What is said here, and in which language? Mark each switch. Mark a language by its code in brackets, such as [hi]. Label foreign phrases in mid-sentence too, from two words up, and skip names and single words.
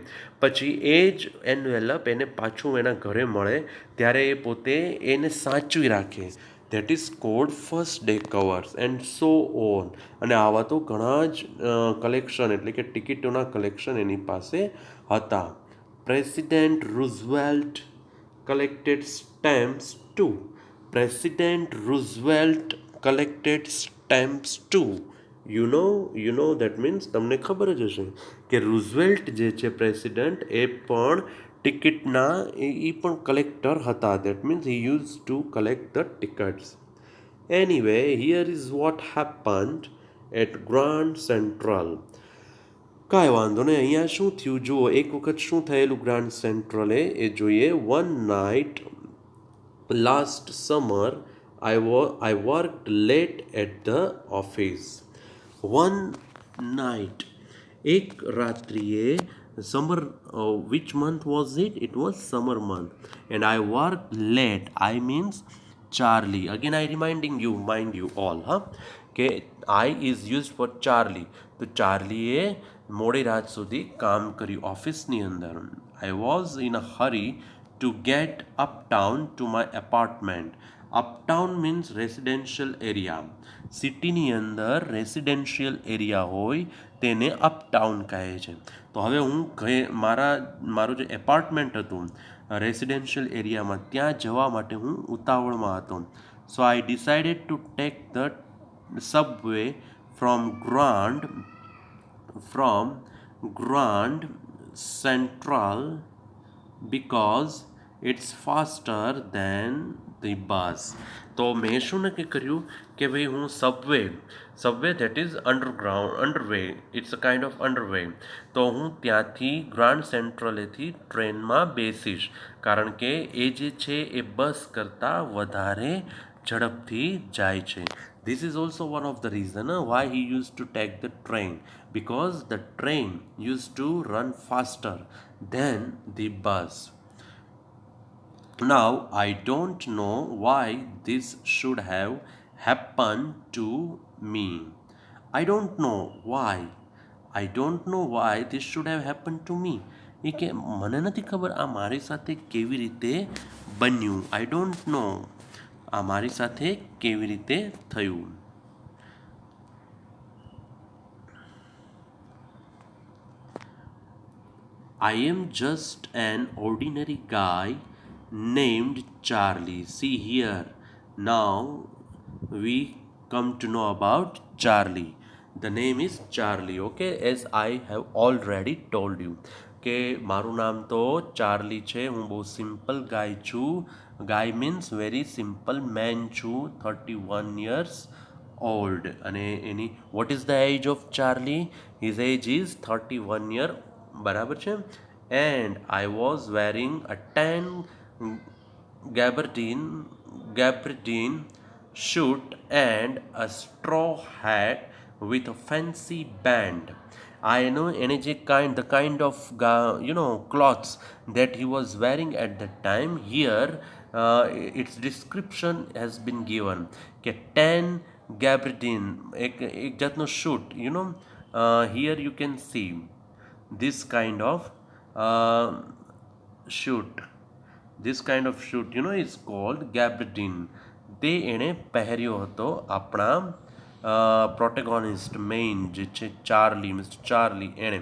[gu] પછી એ જ એન્વેલપ એને પાછું એના ઘરે મળે ત્યારે એ પોતે એને સાચવી રાખે. [en] That is called first day covers and so on. [gu] અને આવા તો ઘણા જ કલેક્શન એટલે કે ટિકિટોના કલેક્શન એની પાસે હતા. [en] President Roosevelt collected stamps too. President Roosevelt collected stamps too. You know that means [gu] તમને ખબર જ હશે કે રૂઝવેલ્ટ જે છે પ્રેસિડન્ટ એ પણ ટિકિટના એ પણ કલેક્ટર હતા. [en] That means he use to collect the tickets. Anyway here is what happened at Grand Central. [gu] કાંઈ વાંધો નહીં, અહીંયા શું થયું જુઓ. એક વખત શું થયેલું ગ્રાન્ડ સેન્ટ્રલે એ જોઈએ. [en] One night last summer I worked late at the office. One night, [gu] એક રાત્રિએ, [en] summer, which month was it? It was summer month. And I worked late. I means Charlie. Again, I reminding you, mind you all, કે I is used for Charlie. [gu] તો ચાર્લીએ મોડી રાત સુધી કામ કર્યું ઓફિસની અંદર. [en] I was in a hurry to get uptown to my apartment. Uptown means residential area. [gu] સિટીની અંદર [en] residential area [gu] હોય તેને અપટાઉન કહે છે. તો હવે હું મારું જે એપાર્ટમેન્ટ હતું [en] residential areaમાં [gu] ત્યાં જવા માટે હું ઉતાવળમાં હતો. [en] So I decided to take the subway from Grand Central because it's faster than the bus. [gu] તો મેં શું નક્કી કર્યું કે ભાઈ હું સબવે [en] that is underway it's a kind of underway. [gu] તો હું ત્યાંથી ગ્રાન્ડ સેન્ટ્રલેથી ટ્રેનમાં બેસીશ કારણ કે એ જે છે એ બસ કરતાં વધારે ઝડપથી જાય છે. [en] This is also one of the reason why he used to take the train, because the train used to run faster than the bus. Now I don't know why this should have happened to me. I don't know why this should have happened to me. [gu] એ કે મને નથી ખબર આ મારી સાથે કેવી રીતે બન્યું. [en] I don't know [gu] આ મારી સાથે કેવી રીતે થયું. [en] I am just an ordinary guy named Charlie. See here, now we come to know about Charlie. The name is Charlie, okay, as I have already told you. [gu] કે મારું નામ તો ચાર્લી છે. હું બહુ [en] simple guy [gu] છું. [en] Guy means very simple man છું. 31 years old. અને any what is the age of Charlie? His age is 31 year. [gu] બરાબર છે. [en] and I was wearing a tan gabardine suit and a straw hat with a fancy band. I know the kind of clothes that he was wearing at that time. Here its description has been given કે tan gabardine [gu] એક જાતનો શૂટ. [en] Here you can see this kind of shoot. This kind of shoot is called gabardine. [gu] તે એણે પહેર્યો હતો આપણા [en] protagonist main [gu] જે છે મિસ્ટર ચાર્લી એણે.